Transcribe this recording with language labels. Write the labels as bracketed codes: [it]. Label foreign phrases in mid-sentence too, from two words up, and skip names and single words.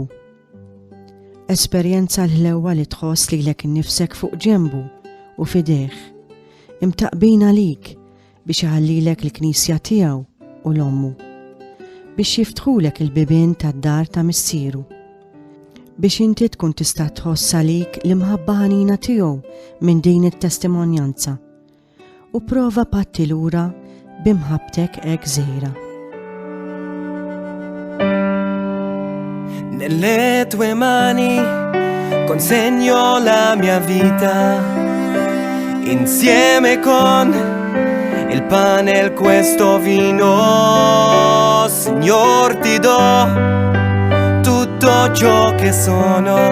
[mt] Esperjenza l-ħlewwa li tħoss lilek innifsek fuq ġenbu u fidejh, imtaqbin għalik biex iħallilek l-Knisja tiegħu u l-ommu, biex jiftħulek il-bibien tad-dar ta' missieru, biex inti tkun tista' tħoss għalik l-imħabba ħanina tiegħu minn din it-testimonjanza u prova patti lura b'imħabtek hekk żgħira. [it] Nelle tue mani consegno la mia vita insieme con il pane e questo vino, Signor, ti do tutto ciò che sono.